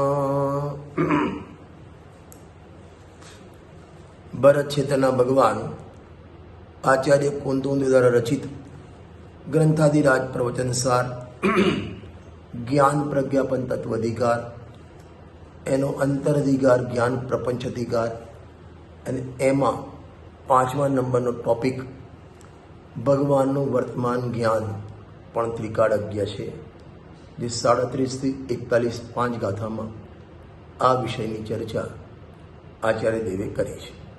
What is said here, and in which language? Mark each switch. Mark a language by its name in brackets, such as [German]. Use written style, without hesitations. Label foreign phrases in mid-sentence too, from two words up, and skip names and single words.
[Gujarati] ભરત ક્ષેત્રના ભગવાન આચાર્ય કુંતુંદ દ્વારા રચિત ગ્રંથાદિરાજ પ્રવચનસાર જ્ઞાન પ્રજ્ઞાપન તત્વાધિકાર એનો અંતરાધિકાર જ્ઞાન પ્રપંચ અધિકાર અને એમાં 5મા નંબરનો ટોપિક ભગવાનનું વર્તમાન જ્ઞાન પણ ત્રિકાળજ્ઞ છે, જે 37 થી 41 5 ગાથામાં આ વિષયની ચર્ચા આચાર્ય દેવે કરી છે।